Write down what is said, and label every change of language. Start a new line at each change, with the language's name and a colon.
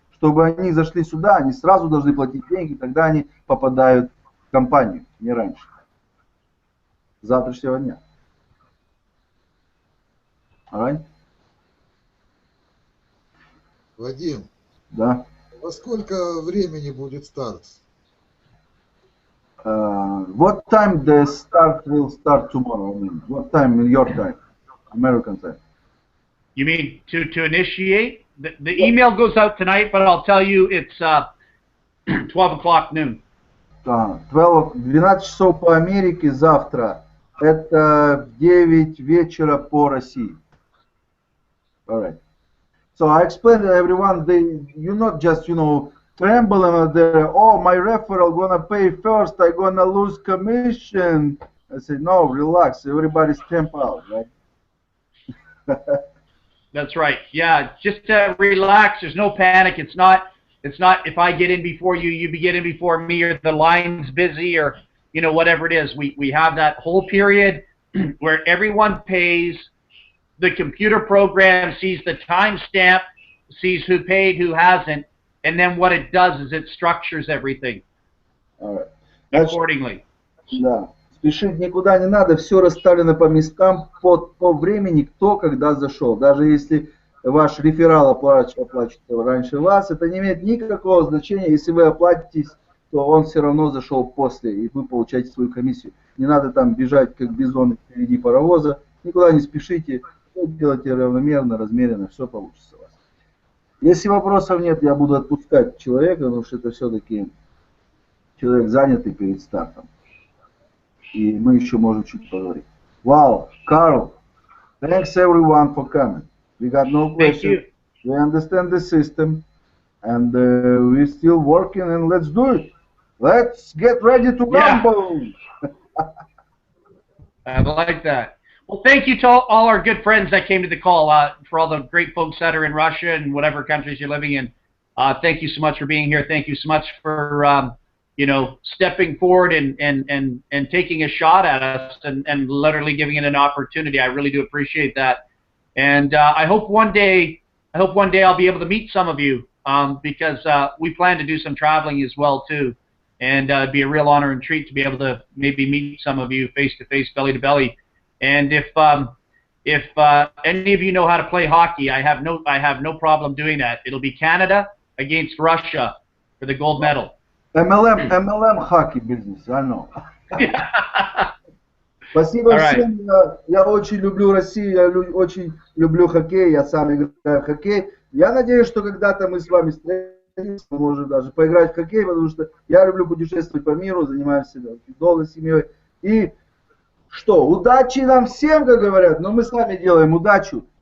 Russian: Чтобы они зашли сюда, они сразу должны платить деньги, тогда они попадают в компанию, не раньше. С завтрашнего дня. Ань? Вадим, Да. во сколько времени будет старт?
English: What time the start will start tomorrow? I mean, what time in your time? American time. You mean to initiate? The email goes out tonight, but I'll tell you it's 12 o'clock noon.
Russian: 12 часов по Америке завтра. Это 9 вечера по России.
English: All right. So I explained to everyone, you not just, tremble and they're, oh, my referral gonna pay first, I gonna lose commission. I said, no, relax, everybody's temp out, right? That's right. Yeah, just relax. There's no panic. It's not if I get in before you, you get in before me, or the line's busy, or whatever it is. We have that whole period where everyone pays. The computer program sees the timestamp, sees who paid, who hasn't, and then what it does is it structures everything accordingly.
Russian: Да. Спешить никуда не надо, все расставлено по местам, по времени, кто когда зашел. Даже если ваш реферал оплачивается раньше вас, это не имеет никакого значения. Если вы оплатитесь, то он все равно зашел после, и вы получаете свою комиссию. Не надо там бежать, как бизон впереди паровоза. Никуда не спешите, делайте равномерно, размеренно, все получится у вас. Если вопросов нет, я буду отпускать человека, потому что это все-таки человек занятый перед стартом. И мы еще можем чуть поговорить.
English: Wow, Carl, thanks everyone for coming. We got no questions. We understand the system, and we're still working, and let's do it. Let's get ready to rumble. I like that. Well, thank you to all our good friends that came to the call, for all the great folks that are in Russia and whatever countries you're living in. Thank you so much for being here. Thank you so much for stepping forward and taking a shot at us and literally giving it an opportunity. I really do appreciate that. And I hope one day I'll be able to meet some of you, because we plan to do some traveling as well too. And it'd be a real honor and treat to be able to maybe meet some of you face to face, belly to belly. And if any of you know how to play hockey, I have no problem doing that. It'll be Canada against Russia for the gold medal. MLM hockey business, I know.
Russian: Спасибо всем. Я очень люблю Россию, я очень люблю хоккей, я сам играю в хоккей. Я надеюсь, что когда-то мы с вами встретимся, может даже поиграть в хоккей, потому что я люблю путешествовать по миру, занимаемся долго семьей. И что, удачи нам всем, как говорят, но мы сами делаем удачу.